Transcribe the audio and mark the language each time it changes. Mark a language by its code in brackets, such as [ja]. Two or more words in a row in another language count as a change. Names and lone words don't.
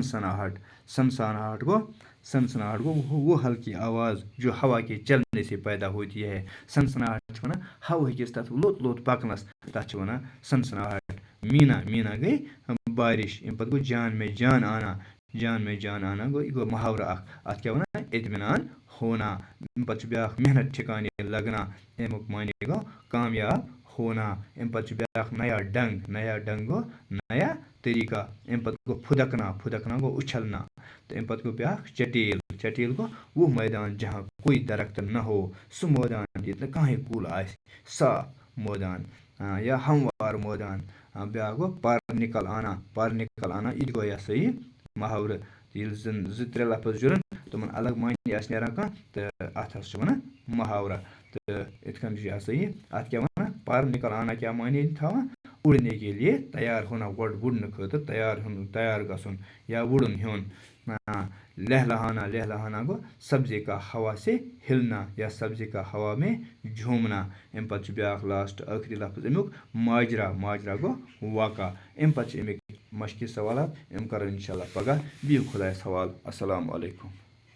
[ks] سنسناہٹ گوٚو [ur] وہ ہلکی آواز جو ہوا کے چلنے سے پیدا ہوتی ہے [ks] سنسناہٹ چھِ وَنان ہوا ہیٚکِس تَتھ لوٚت پَکنَس تَتھ چھِ وَنان سنسناہٹ میٖنا گٔے بارِش اَمہِ پَتہٕ گوٚو [ur] جان میں جان آنا [ks] گوٚو یہِ گوٚو محاورٕ اَکھ اَتھ کیٛاہ وَنان [ur] اطمینان ہونا [ks] اَمہِ پَتہٕ چھُ بیٛاکھ [ur] محنت ٹھِکانے لگنا [ks] اَمیُک معنے گوٚو [ur] کامیاب ہونا [ks] اَمہِ پَتہٕ چھُ بیٛاکھ [ur] نیا ڈنٛگ [ks] گوٚو [ur] نیا طریٖقہ [ks] اَمہِ پَتہٕ گوٚو پھُدکنا گوٚو اُچھلنا تہٕ اَمہِ پَتہٕ گوٚو بیٛاکھ چٹیل گوٚو [ur] وہ میدان جہاں کوئی درخت نہ ہو [ks] سُہ مٲدان ییٚتہِ نہٕ کٕہٕنۍ کُل آسہِ صاف مٲدان یا ہموار مٲدان بیٛاکھ گوٚو [ur] پر نِکل آنا [ks] یہِ تہِ گوٚو یہِ ہسا یہِ محاورٕ ییٚلہِ زَن 2-3 لفظ جُڑن تِمن الگ معنے آسہِ نیران کانٛہہ تہٕ اَتھ ہسا چھِ وَنان محاورہ تہٕ یِتھ کٔنۍ چھُ یہِ ہسا یہِ اَتھ کیٛاہ وَنان [ur] پر نِکل آنا [ks] کیٛاہ معنے تھاوان [ur] اُڑنے کے لیے تیار ہونا [ks] گۄڈٕ وُڑنہٕ خٲطرٕ تیار گژھُن یا وُڑُن ہیوٚن لہلہانا گوٚو [ur] سبزی کا ہوا سے ہلنا یا سبزی کا ہوا میں جھومنا [ks] اَمہِ پَتہٕ چھُ بیٛاکھ لاسٹ ٲخری لفظ اَمیُک ماجرا گوٚو واقع اَمہِ پَتہٕ چھِ اَمِکۍ مشقی سوالات یِم کَرو اِنشاء اللہ پگاہ بِہِو خۄدایَس حوالہٕ [ar] اَسلامُ علیکُم